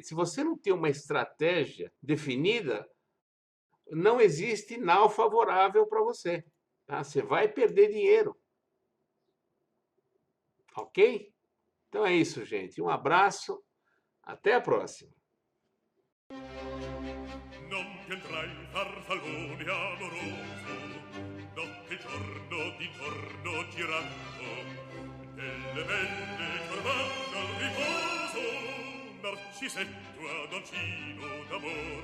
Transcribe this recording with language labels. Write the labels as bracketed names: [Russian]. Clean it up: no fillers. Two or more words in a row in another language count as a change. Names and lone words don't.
[Portuguese] Se você não tem uma estratégia definida, não existe nada favorável para você. Tá? Você vai perder dinheiro. Ok? Então é isso, gente. Um abraço. Até a próxima. [Italian] Non piantrai farfallone amoroso, notte e giorno d'intorno girando, delle belle turbando al riposo, Narcisetto adoncino d'amor.